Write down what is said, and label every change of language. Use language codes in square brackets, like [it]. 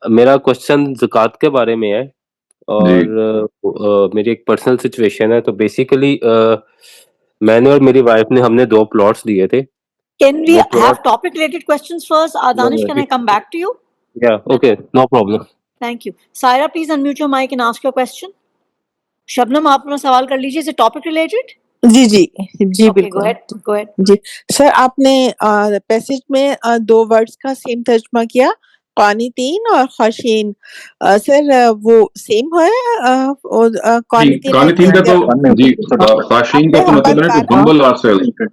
[ur] میرا کوشچن زکوٰۃ کے بارے میں ہے، اور میری ایک پرسنل سچویشن ہے. تو بیسیکلی میں نے اور میری وائف نے ہم نے 2 پلاٹس دیے تھے. [en] Can we have topic related questions first? Danish, can I come back to you? Yeah, okay, no problem. Thank you. Saira, please unmute your mic and ask your question. [ur] شبنم آپ اپنا سوال کر لیجیے. [en] Is it topic related? [ur] جی جی جی [en] Okay, [ur] بالکل. [en] go ahead. [ur] جی سر، آپ نے passage میں 2 words کا سیم ترجمہ کیا، قانتین اور خاشین. سر وہ سیم ہے قانتین کا تو جی، خاشین کا تو مطلب ہے نا کہ [en] humble ourselves.